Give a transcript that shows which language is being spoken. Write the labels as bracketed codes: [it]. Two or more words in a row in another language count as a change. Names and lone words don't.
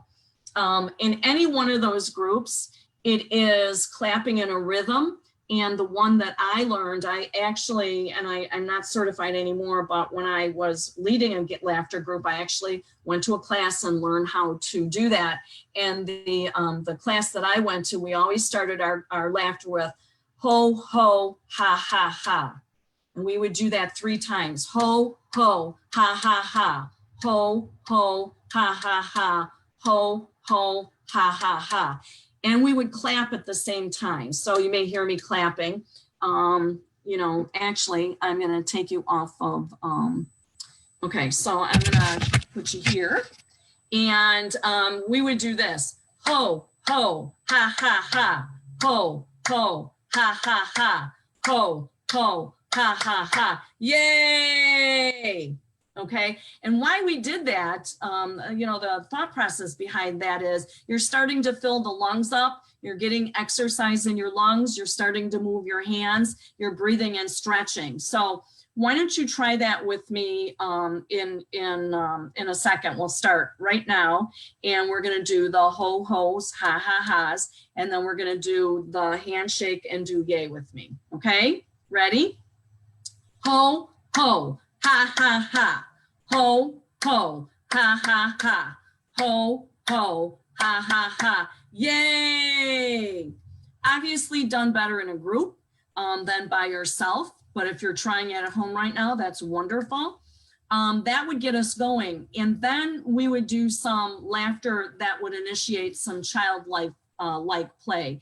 [en] In any one of those groups, it is clapping in a rhythm. And the one that I learned, I'm not certified anymore, but when I was leading a laughter group, I actually went to a class and learned how to do that. And the class that I went to, we always started our laughter with ho, ho, ha, ha, ha. And we would do that 3 times. Ho, ho, ha, ha, ha. Ho, ho, ha, ha, ha. Ho, ho, ha, ha, ha. And we would clap at the same time. So you may hear me clapping. Actually, I'm going to take you off of, okay, so I'm going to put you here. And we would do this. Ho, ho, ha, ha, ha. Ho, ho, ha, ha, ha. Ho, ho, ha, ha, ha. Yay! Okay, and why we did that, the thought process behind that is you're starting to fill the lungs up, you're getting exercise in your lungs, you're starting to move your hands, you're breathing and stretching. So why don't you try that with me in a second. We'll start right now, and we're going to do the ho ho's, ha ha ha's, and then we're going to do the handshake and do yay with me. Okay, ready? Ho ho, ha ha ha. Ho, ho, ha, ha, ha. Ho, ho, ha, ha, ha. Yay! Obviously done better in a group than by yourself. But if you're trying it at home right now, that's wonderful. That would get us going. And then we would do some laughter that would initiate some childlike like play.